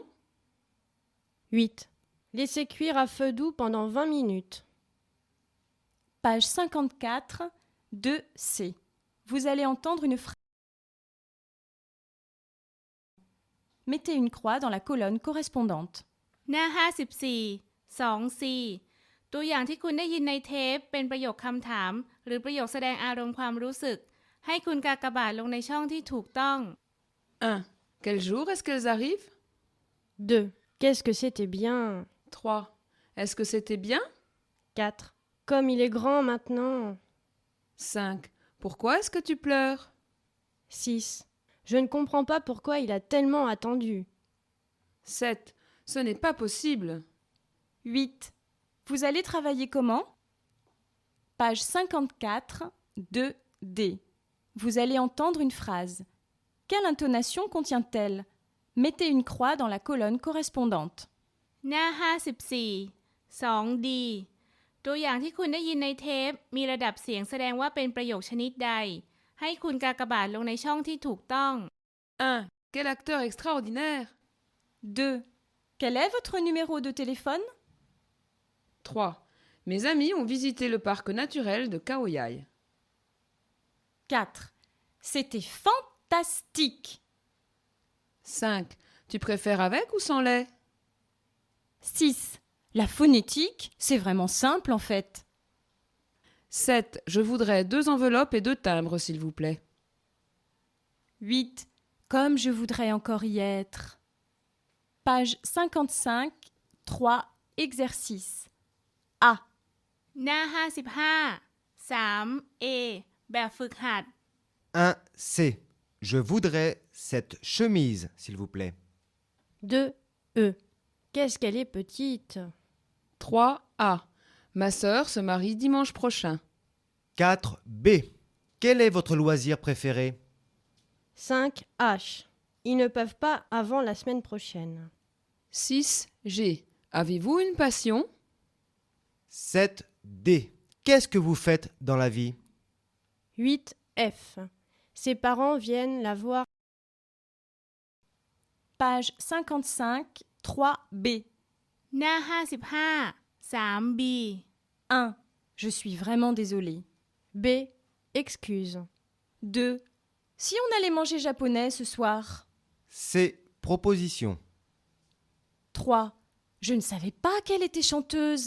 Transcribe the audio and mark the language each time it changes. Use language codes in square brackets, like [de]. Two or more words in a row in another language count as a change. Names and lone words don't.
[fr] 8. Laissez cuire à feu doux pendant 20 minutes. Page 54. 2c. Vous allez entendre une phrase. mettez une croix dans la colonne correspondante. [th] หน้า 54 2C ตัวอย่างที่คุณได้ยินในเทปเป็นประโยคคำถามหรือประโยคแสดงอารมณ์ความรู้สึกให้คุณกากบาทลงในช่องที่ถูกต้อง [fr] 1. Quel jour est-ce qu'elles arrivent? 2. Qu'est-ce que c'était bien? 3. Est-ce que c'était bien? 4. Comme il est grand maintenant. 5. Pourquoi est-ce que tu pleures? 6. Je ne comprends pas pourquoi il a tellement attendu. 7. Ce n'est pas possible. 8. Vous allez travailler comment? Page 54, 2D. Vous allez entendre une phrase. Quelle intonation contient-elle? Mettez une croix dans la colonne correspondante. [th] หน้า 54 2D ตัวอย่างที่คุณได้ยินในเทปมีระดับเสียงแสดงว่าเป็นประโยคชนิดใดให้คุณกากบาทลงในช่องที่ถูกต้อง [fr] 1. Quel acteur extraordinaire! 2. Quel est votre numéro de téléphone? 3. Mes amis ont visité le parc naturel de Khao-Yai. 4. C'était fantastique. 5. Tu préfères avec ou sans lait? 6. La phonétique, c'est vraiment simple en fait. 7. Je voudrais 2 enveloppes et 2 timbres, s'il vous plaît. 8. Comme je voudrais encore y être. Page 55, 3, exercice. A. [th] หน้า 55 3A แบบฝึกหัด [fr] 1C. Je voudrais cette chemise, s'il vous plaît. 2. Qu'est-ce qu'elle est petite? 3A. Ma sœur se marie dimanche prochain. 4B. Quel est votre loisir préféré? 5H. Ils ne peuvent pas avant la semaine prochaine. 6G. Avez-vous une passion? 7D. Qu'est-ce que vous faites dans la vie? 8F. Ses parents viennent la voir. Page 55, 3B. [th] หน้า 55 3B [fr] 1. Je suis vraiment désolée. B. Excuse. 2. Si on allait manger japonais ce soir. C. Proposition. 3. Je ne savais pas qu'elle était chanteuse.